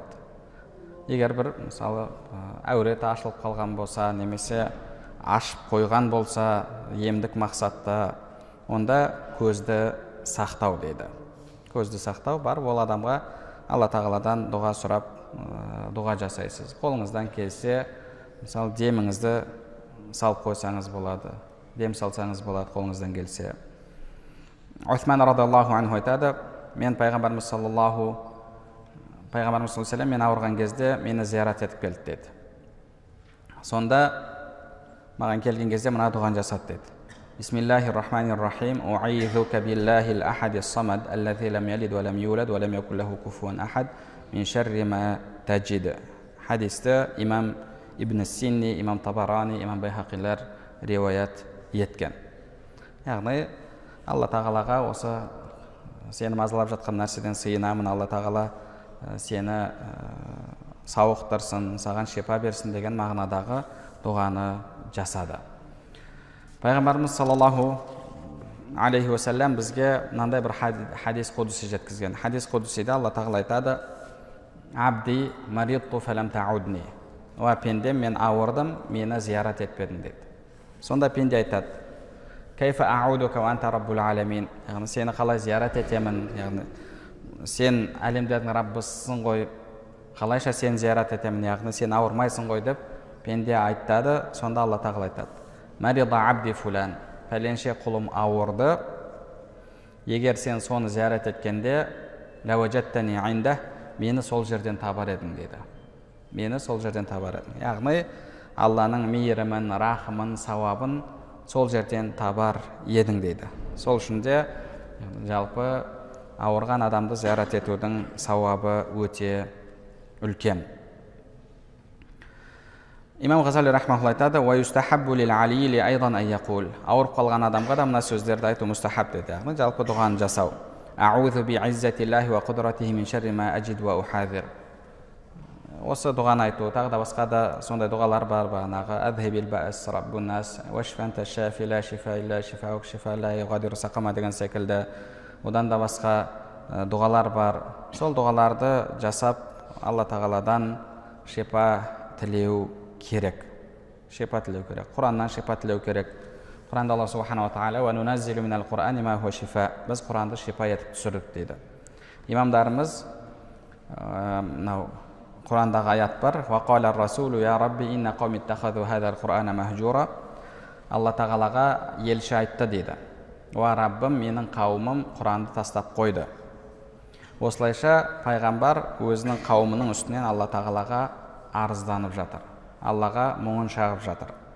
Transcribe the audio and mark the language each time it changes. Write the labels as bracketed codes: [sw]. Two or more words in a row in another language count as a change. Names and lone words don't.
[kk] Егер бір мысалы әуреті ашылып қалған болса, немесе ашып қойған болса емдік мақсатта, онда көзді сақтау дейді. Көзді сақтау бар, ол адамға Алла тағаладан дұға сұрап дұға жасайсыз. Қолыңыздан келсе, мысалы деміңізді салып қойсаңыз болады, дем салсаңыз болады қолыңыздан келсе. Усман радиаллаху анху айтады: "Мен пайғамбарымыз [ar] صلى الله عليه [kk] мен ауырған кезде мені зиярат етіп келді" деді. Сонда маған келген кезде мына дұғаны жасады деді: [ar] "بسم الله الرحمن الرحيم. أعيذك بالله الأحد الصمد الذي لم يلد ولم يولد ولم يكن له كفوا أحد من شر ما تجد". [kk] Хадисті имам Ибн Синни, имам Табарани, имам Байхақилар риуаят еткен. Яғни Алла тағалаға осы сені мазалап жатқан нәрседен сыйынамын, Алла тағала сені сауықтырсын, саған шипа берсін деген мағынадағы дұғаны жасады. Пайғамбарымыз [ar] صلى الله عليه وسلم [kk] бізге мынандай бір хадис қудуси жеткізген. Хадис қудусиде Алла тағала айтады: [ar] "عبدي مرضت فلم تعدني". [kk] О пендем, мен ауырдым, мені зиярат етпедің дейді. Сонда пенде айтады: [ar] "كيف أعودك وأنت رب العالمين". [kk] Яғни сені қалай зиярат етемін? Яғни сен әлемдердің Раббысың ғой, қалайша сен зиярат етемін, яғни сен ауырмайсың ғой деп пенде айтады. Сонда Алла тағала айтады: [ar] مرض عبدي فلان, [kk] пәленше құлым ауырды, егер сен соны зиярат еткенде [ar] لوجدتني عنده, [kk] мені сол жерден табар едің дейді. Мені сол жерден табар едің. Яғни Алланың мейірімін, рахымын, сауабын сол жерден табар едің дейді. Сол үшін де жалпы ауырған адамды зиярат етудің сауабы өте үлкен. Имам Ғазали рахмахулла айтады: [ar] "ويستحب للعليل أيضا أن يقول". [kk] Ауырып қалған адамға да мына сөздерді айту мустахаб дейді. Яғни жалпы дұғаны жасау. [ar] أعوذ بعزة الله وقدرته من شر ما أجد وأحاذر. [kk] Осы дұғаны айту, тағы да басқа да сондай дұғалар бар. Бағанағы [ar] أذهب البأس رب الناس واشف أنت الشافي لا شفاء إلا شفاؤك شفاء لا يغادر سقما [kk] деген секілді. Одан да басқа дұғалар бар. Сол дұғаларды жасап Алла тағаладан шипа тілеу керек. Шипа тілеу керек. Құраннан шипа тілеу керек. Құранда Алла [ar] سبحانه وتعالى: "وننزل من القرآن ما هو شفاء". [kk] Біз Құранды шипа етіп түсірдік дейді. Имамдарымыз мынау Құрандағы аят бар: [ar] "وقال الرسول يا رب إن قومي اتخذوا هذا القرآن مهجورا". [kk] Алла тағалаға елші айтты дейді: "Уа Раббым, менің қауымым Құранды тастап қойды". Осылайша пайғамбар өзінің қауымының үстінен Алла тағалаға арызданып жатыр, Аллаға мұңын шағып жатыр.